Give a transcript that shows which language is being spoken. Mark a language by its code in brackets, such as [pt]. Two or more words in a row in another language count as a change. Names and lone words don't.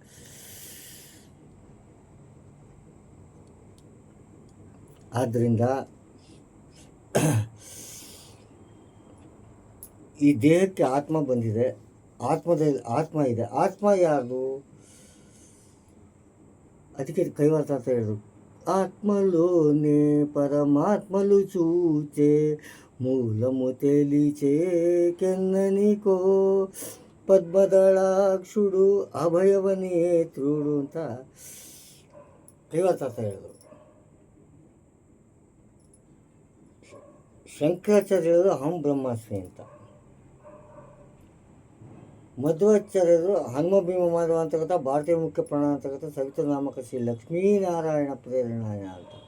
[kn] ಆದ್ದರಿಂದ ಈ ದೇಹಕ್ಕೆ ಆತ್ಮ ಬಂದಿದೆ, ಆತ್ಮ ಇದೆ. ಆತ್ಮ ಯಾರು? ಅದಕ್ಕೆ ಕೈವಾರ ತಾತ ಹೇಳಿದ್ರು, [te] ఆత్మలోనే పరమాత్మలు చూచే మూలము తెలిచే కెన్ననికో పద్మదళాక్షుడు అభయవనేత్రుడు [kn] ಅಂತ ಕೈವಾರ ತಾತ ಹೇಳಿದ್ರು. ಶಂಕರಾಚಾರ್ಯರು [sa] ಅಹಂ ಬ್ರಹ್ಮಾಸ್ಮಿ [kn] ಅಂತ, ಮಧ್ವಾಚಾರ್ಯರು ಹನುಮಭೀಮ ಮಾಧವ ಅಂತಕ್ಕಂಥ ಭಾರತೀಯ ಮುಖ್ಯ ಪ್ರಾಣ ಅಂತಕ್ಕಂಥ [sa] ಸವಿತನಾಮಕ ಶ್ರೀ ಲಕ್ಷ್ಮೀನಾರಾಯಣ ಪ್ರೇರಣಾಯ [kn] ಅಂತ.